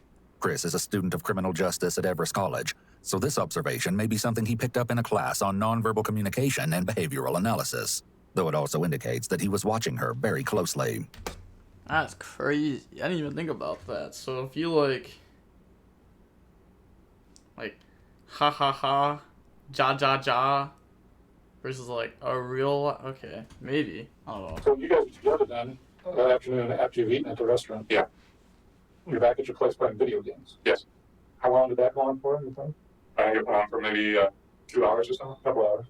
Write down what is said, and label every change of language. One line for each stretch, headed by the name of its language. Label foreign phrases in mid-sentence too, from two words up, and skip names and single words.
English: Chris is a student of criminal justice at Everest College, so this observation may be something he picked up in a class on nonverbal communication and behavioral analysis, though it also indicates that he was watching her very closely. That's crazy. I didn't even think about that. So if you like ha ha ha, ja ja ja, versus like a real, okay, maybe, I don't know. So you guys were together then that afternoon after you've eaten at the restaurant? Yeah. You're back at your place playing video games? Yes. How long did that go on for, you think? I think it went on for maybe 2 hours or so. A couple hours?